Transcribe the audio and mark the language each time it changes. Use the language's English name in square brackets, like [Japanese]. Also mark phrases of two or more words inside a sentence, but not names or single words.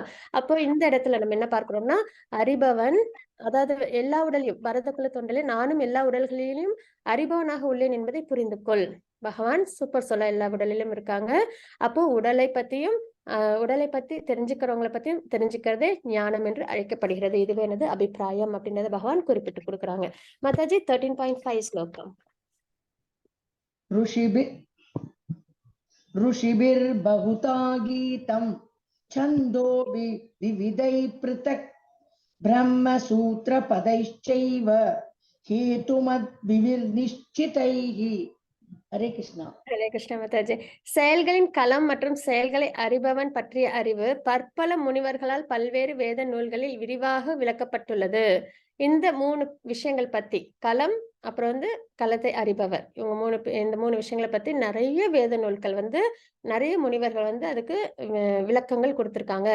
[Tamil] அப்போ இந்த இடத்துல நம்ம என்ன பார்க்கிறோம்னா, அறிபவன், அதாவது எல்லா உடலையும் பரதகுல தோன்றலே நானும் எல்லா உடல்களிலும் அறிபவனாக உள்ளேன் என்பதை புரிந்து கொள். பகவான் சூப்பர் சொல்ல எல்லா உடலிலும் இருக்காங்க. அப்போ உடலை பத்தியும் உடலை பத்தி தெரிஞ்சுக்கிறவங்களை பத்தியும் தெரிஞ்சுக்கிறதே ஞானம் என்று அழைக்கப்படுகிறது. இதுவே எனது அபிப்பிராயம் அப்படின்றத பகவான் குறிப்பிட்டு கொடுக்குறாங்க. மாதாஜி 13.5 ஸ்லோகம். [Sanskrit] ऋषिभिर्बहुधा गीतं छन्दोभिः विविधैः पृथक् ब्रह्मसूत्रपदैश्चैव हेतुमद्भिर्निश्चितैः. हरे कृष्णा. हरे कृष्ण माताजी. [Tamil] செயல்களின் களம் மற்றும் செயல்களை அறிபவன் பற்றிய அறிவு பற்பல முனிவர்களால் பல்வேறு வேத நூல்களில் விரிவாக விளக்கப்பட்டுள்ளது. இந்த 3 விஷயங்கள் பத்தி, களம், அப்புறம் வந்து களத்தை அறிபவர், இவங்க இந்த 3 விஷயங்களை பத்தி நிறைய வேத நூல்கள் வந்து நிறைய முனிவர்கள் வந்து அதுக்கு விளக்கங்கள் கொடுத்திருக்காங்க.